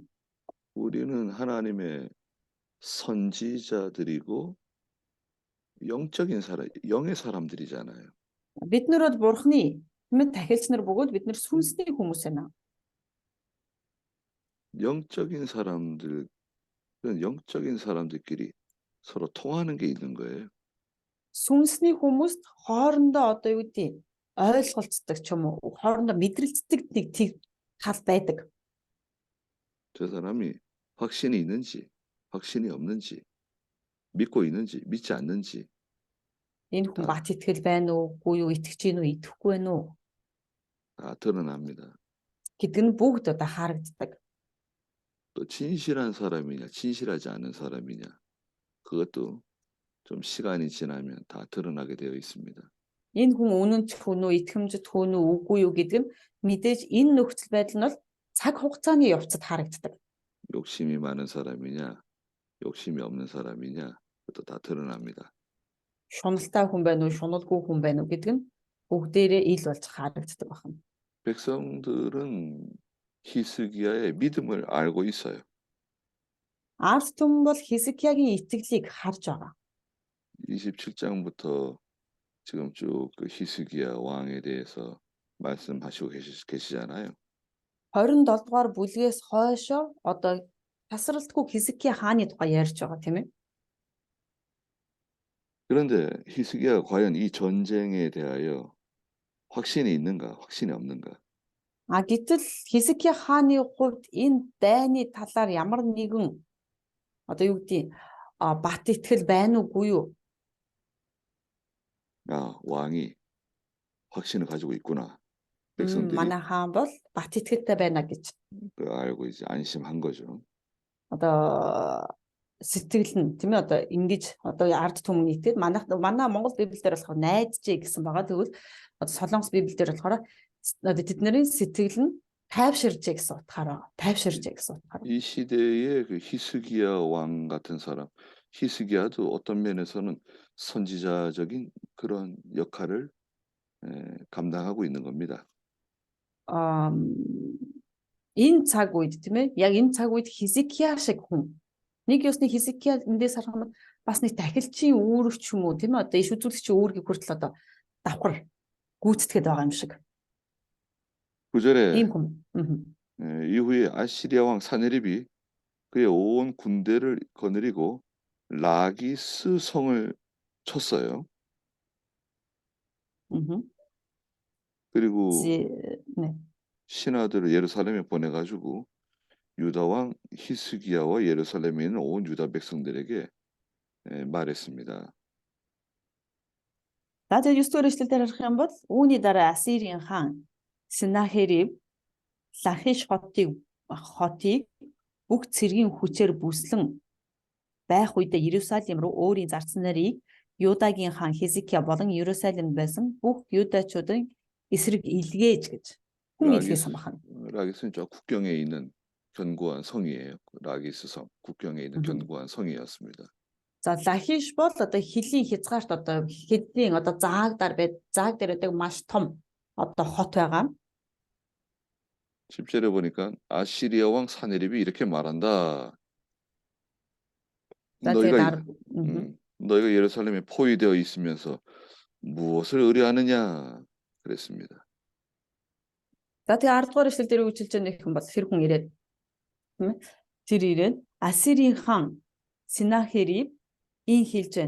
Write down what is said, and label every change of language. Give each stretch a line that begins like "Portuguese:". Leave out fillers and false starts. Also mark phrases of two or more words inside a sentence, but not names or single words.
Korean: 우리는 하나님의 선지자들이고 영적인 사람, 영의 사람들이잖아요.
Mongolian: Бид нар бол бурхны тийм ээ тахилч нар бөгөөд бид нар сүнсний хүмүүс байна.
Korean: 영적인 사람들끼리 서로 통하는 게 있는 거예요.
Mongolian: Сүнсний хүмүүст хоорондоо одоо юу гэдэг ойлголцдог ч юм уу хоорондоо мэдрэлцдэг нэг тал байдаг.
Korean: 저 사람이 확신이 있는지, 확신이 없는지, 믿고 있는지, 믿지 않는지
Mongolian: Энэ хүн бат итгэл байна уугүй юу, итгэж гин үү, итгэхгүй байна уу
Korean: 다 드러납니다.
Mongolian: гэдэг нь бүгд одоо харагддаг.
Korean: 또 진실한 사람이냐, 진실하지 않은 사람이냐, 그것도 좀 시간이 지나면 다 드러나게 되어 있습니다.
Mongolian: Энэ хүн үнэнч хүн үү, итгэмжит хүн үү, үгүй юу гэдэг нь мэдээж энэ нөхцөл байдал нь бол цаг хугацааны явцад харагддаг.
Korean: 욕심이 많은 사람이냐, 욕심이 없는 사람이냐, 그것도 다 드러납니다.
Mongolian: Шуналтай хүн байна уу, шуналгүй хүн байна уу гэдэг нь бүгдээрээ ил болж харагддаг байна.
Korean: 백성들은 히스기야의 믿음을 알고 있어요.
Mongolian: Ард түмэн бол Хизкиягийн итгэлийг харж байгаа.
Korean: 27장부터 지금 쭉 그 히스기야 왕에 대해서 말씀하시고 계시잖아요.
Mongolian: 27 дугаар бүлгээс хойшоо одоо тасралтгүй Хизкия хааны тухай ярьж байгаа тийм ээ.
Korean: 그런데 히스기야가 과연 이 전쟁에 대하여 확신이 있는가, 확신이 없는가?
Mongolian: Гэтэл Хизкия хааны хувьд энэ дайны талаар ямар нэгэн одоо юу гэдэг бат итгэл байна уугүй юу?
Korean: 왕이 확신을 가지고 있구나. 백성들이
Mongolian: Манай хаан бол бат итгэлтэй байна гэж
Korean: 알고 이제 안심한 거죠.
Mongolian: одоо сэтгэл нь тийм ээ одоо ингэж одоо ард түмний итгэл манай Монгол Библиэлд болохоор найдажээ гэсэн байгаа. Тэгвэл одоо Солонгос Библиэлд болохоор одоо тэдний сэтгэл нь тайвширжээ гэсэн утгаараа тайвширжээ гэсэн утгаараа.
Korean: 이 시대의 그 히스기야 왕 같은 사람, 히스기야도 어떤 면에서는 선지자적인 그런 역할을 감당하고 있는 겁니다.
Mongolian: Энэ цаг үед тийм ээ яг энэ цаг үед Хизкия шиг хүн нэг ёсны Хизкия эндээс харах бас нэг тахилчийн үүрэг ч юм уу тийм ээ одоо иш үзүүлэгчийн үүргийг хүртэл одоо давхар гүйцэтгэхэд байгаа юм шиг.
Korean: 9절에
Mongolian: Ийм хүн.
Korean: 이후에 아시리아 왕 사네립이 그의 온 군대를 거느리고 라기스 성을 쳤어요. 그리고 네. 신하들을 예루살렘에 보내가지고 유다 왕 히스기야와 예루살렘에 있는 온 유다 백성들에게 말했습니다.
Mongolian: За тэгээд 9 дугаар эшлэлээр харах юм бол үүний дараа Ассирийн хаан Сенахериб Лахиш хотыг бүх цэргийн хүчээр бүслэн байх үедээ Иерусалим руу өөрийн зарцсан нарыг Юдагийн хаан Хизкия болон Иерусалимд байсан бүх юдачуудын эсрэг илгээж гэж хүн илгээсэн байна.
Korean: 라기스는 저 국경에 있는 견고한 성이에요. 라기스 성, 국경에 있는 견고한 성이었습니다.
Mongolian: За Лахиш бол одоо хилийн хязгаарт одоо хэдийн одоо зааг дээр байдаг маш том одоо хот байгаа.
Korean: 10절에 보니까 아시리아 왕 사네립이 이렇게 말한다.
Mongolian: За тэгээд
Korean: 너희가 예루살렘에 포위되어 있으면서 무엇을 의뢰하느냐 그랬습니다.
Mongolian: За тэгээд 10 дугаар эшлэл дээр үжилж байгаа нэг хүн бол тэр хүн ирээд тэр ирээд Ассирийн хаан Сенахериб ийн хэлж байна.